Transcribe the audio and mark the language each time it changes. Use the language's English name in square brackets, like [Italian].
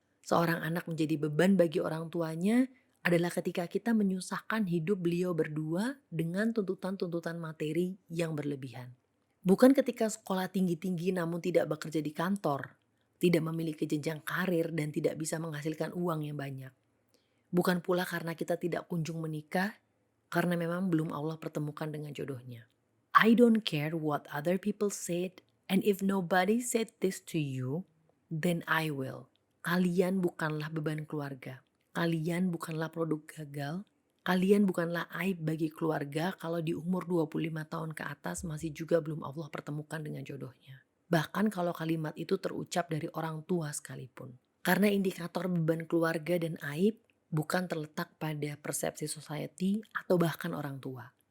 [Indonesian] Seorang anak menjadi beban bagi orang tuanya adalah ketika kita menyusahkan hidup beliau berdua dengan tuntutan-tuntutan materi yang berlebihan. Bukan ketika sekolah tinggi-tinggi namun tidak bekerja di kantor, tidak memiliki jenjang karir dan tidak bisa menghasilkan uang yang banyak. Bukan pula karena kita tidak kunjung menikah, karena memang belum Allah pertemukan dengan jodohnya. [English] I don't care what other people said, and if nobody said this to you, then I will. [Indonesian] Kalian bukanlah beban keluarga. Kalian bukanlah produk gagal. Kalian bukanlah aib bagi keluarga kalau di umur 25 tahun ke atas masih juga belum Allah pertemukan dengan jodohnya. Bahkan kalau kalimat itu terucap dari orang tua sekalipun. Karena indikator beban keluarga dan aib bukan terletak pada persepsi society atau bahkan orang tua.